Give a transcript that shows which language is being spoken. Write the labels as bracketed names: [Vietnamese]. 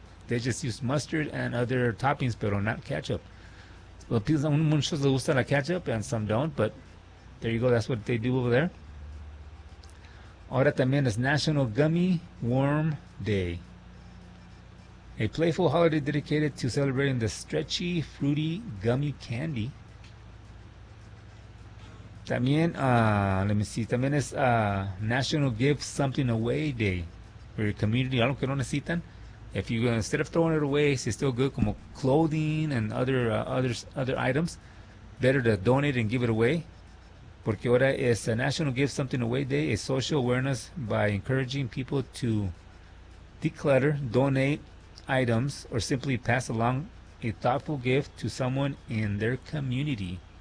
[English] They just use mustard and other toppings, [Spanish] pero [English] not ketchup. Well, people, [Spanish] muchos les gusta la [English] ketchup and some don't, but there you go. That's what they do over there. [Spanish] Ahora también es National Gummy Worm Day. [English] A playful holiday dedicated to celebrating the stretchy, fruity, gummy candy. [Spanish] También, [English] let me see, [Spanish] también es [English] National Give Something Away Day for your community. [Spanish] Algo que no necesitan. [English] If you, instead of throwing it away, it's still good, [Spanish] como [English] clothing and other items, better to donate and give it away. [Spanish] Porque ahora es [English] National Give Something Away Day, a social awareness by encouraging people to declutter, donate items, or simply pass along a thoughtful gift to someone in their community.